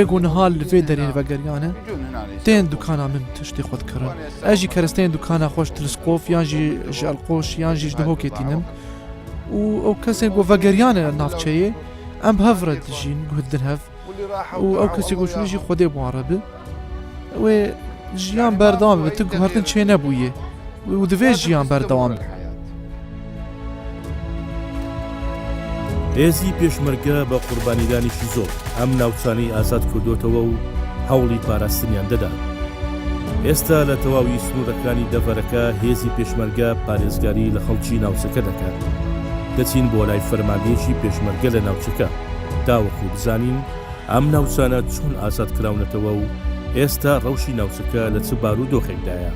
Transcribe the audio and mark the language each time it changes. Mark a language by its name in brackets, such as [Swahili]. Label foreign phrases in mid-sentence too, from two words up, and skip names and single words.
[Kurdish] ku niha li vê derê vegeriyan e tên dukana min tiştê xwe dikirin ez jî keresteyên dukana xweş teleskop yan jî ji elqoş yan jî ji dihokê tînim û ew kesên ku vegeriyan e navçeyê em hev re dijîn guhdin hev û ew kesê ku çûn jî Xwedê wan re bi wê jiyan berdewam bibe tu guhertin çê nebûye û divê jiyan berdewam bi [Central Kurdish] هێزی پێشمەرگە بە قوربانیدانێکی زۆر ئەم ناوچانەی ئازاد کردوتەوە و هەوڵی پاراستنیان دەدا ئێستا لە تەواوی سنوورەکانی دەڤەرەکە هێزی پێشمەرگە پارێزگاری لە خەڵکی ناوچەکە دەکات دەچین بۆ لای فەرماندەیەکی پێشمەرگە لە ناوچەکە داوەکو بزانین ئەم ناوچانە چۆن ئازاد کراونەتەوە و ئێستا ڕەوشی ناوچەکە لە چ بارودۆخێکدایە